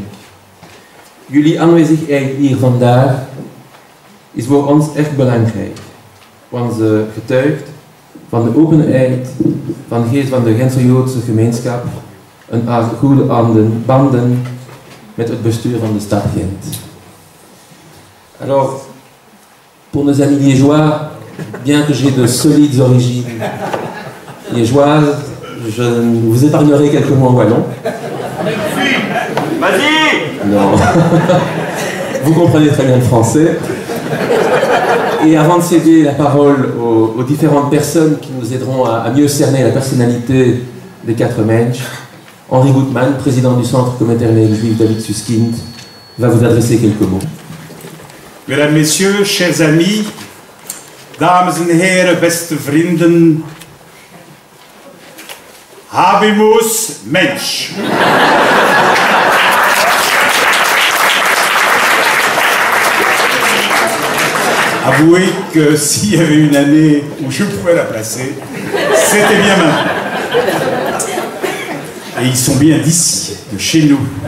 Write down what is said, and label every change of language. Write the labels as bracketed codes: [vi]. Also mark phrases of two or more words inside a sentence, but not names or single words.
[nl] Jullie aanwezigheid hier vandaag is voor ons echt belangrijk, want ze getuigt van de openheid van de geest van de Gentse Joodse gemeenschap en haar goede banden met het bestuur van de stad Gent. [fr] Alors, pour nos amis liégeois, bien que j'ai de solides origines liégeoises, je vous épargnerai quelques mots en wallon. Vas-y! Non. Vous comprenez très bien le français. Et avant de céder la parole aux différentes personnes qui nous aideront à mieux cerner la personnalité des 4 Mensch, Henri Goutman, président du Centre Communautaire Juif David Suskind, va vous adresser quelques mots. Mesdames, Messieurs, chers amis, [nl] dames en heren, beste vrienden, Habemus Mensch. [fr] Avouez que s'il y avait une année où je pouvais la placer, c'était bien maintenant. Et ils sont bien d'ici, de chez nous.